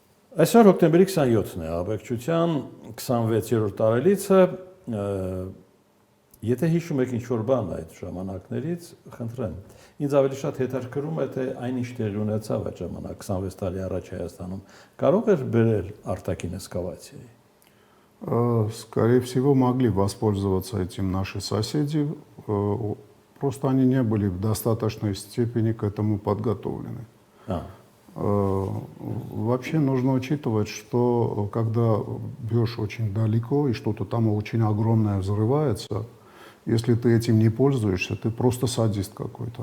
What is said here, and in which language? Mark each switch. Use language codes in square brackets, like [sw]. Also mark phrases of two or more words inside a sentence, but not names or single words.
[hy] Այսօր հոկտեմբերի 27-ն է, աբեկչության 26-րդ տարելիցը, եթե հիշում եք ինչ-որ բան այդ ժամանակներից, խնդրեմ, ինձ ավելի շատ հետաքրքրում է, թե այնինչ տեղի ունեցավ այդ ժամանակ 26 տարի առաջ Հայաստանում, կարող էր բերել արտաքին էսկալացիայի։ [ru] Скорее всего, могли воспользоваться этим наши соседи, просто они не были в достаточной степени к этому подготовлены. Вообще нужно учитывать, что когда бьешь очень далеко и что-то там очень огромное взрывается, если ты этим не пользуешься, ты просто садист какой-то.